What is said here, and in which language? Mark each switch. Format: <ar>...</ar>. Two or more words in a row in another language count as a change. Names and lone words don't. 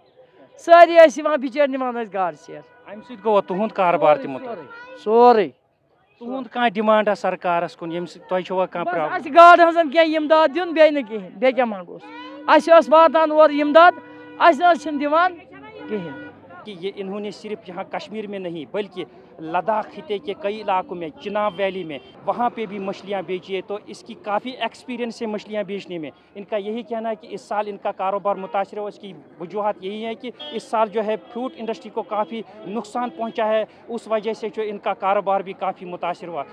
<ks>سٲری ٲسۍ یِوان بِچٲرۍ نِوان ٲسۍ گاڈٕ سیر. امہِ سۭتۍ گوٚوا تُہُنٛد کاربار تہِ مُتٲثر؟ سورُے. تُہُنٛد کانٛہہ ڈِمانڈا سرکارس کُن ییٚمہِ سۭتۍ تۄہہِ چھوا کانٛہہ پرٛابلِم؟ اَسہِ گاڈٕ ہٕنٛزن کینٛہہ اِمداد دیُن بیٚیہِ نہٕ کِہینۍ بیٚیہِ کیٛاہ منٛگوس. اَسہِ ٲس واتان اورٕ اِمداد اَسہِ نہٕ حظ چھِنہٕ دِوان کِہینۍ.</ks> <hi>कि ये इन्होंने सिर्फ यहाँ कश्मीर में नहीं बल्कि लद्दाख खिते के कई इलाकों में, चिनाब वैली में, वहाँ पे भी मछलियाँ बेची है। तो इसकी काफ़ी एक्सपीरियंस है मछलियाँ बेचने में। इनका यही कहना है कि इस साल इनका कारोबार मुतासर हुआ। इसकी वजूहत यही है कि इस साल जो है</hi> <en>fruit industry</en> <hi>को काफ़ी नुकसान पहुँचा है, उस वजह से जो इनका कारोबार भी काफ़ी मुतासर हुआ।</hi>